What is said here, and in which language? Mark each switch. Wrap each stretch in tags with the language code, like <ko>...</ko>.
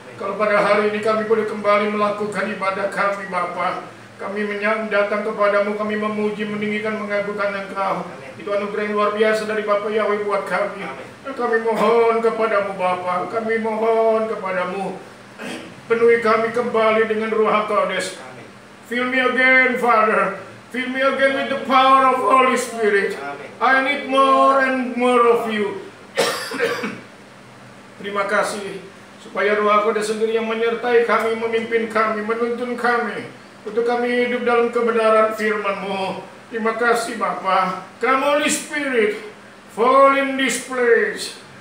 <id>Kalau pada hari ini kami boleh kembali melakukan ibadah kami Bapa, kami datang kepadamu, kami memuji, meninggikan, mengagungkan Engkau. Itu anugerah yang luar biasa dari Bapa Yahweh buat kami. Dan kami mohon kepadamu Bapa, kami mohon kepadamu, penuhi kami kembali dengan Ruach HaKodes.</id> <en>Fill me again, Father. Fill me again with the power of Holy Spirit. I need more and more of you.</en> <id>Terima kasih supaya Ruach HaKodes sendiri yang menyertai kami, memimpin kami, menuntun kami untuk kami hidup dalam kebenaran firman-Mu. Terima kasih Bapa.</id> <en>Come Holy Spirit, fall in this place.</en>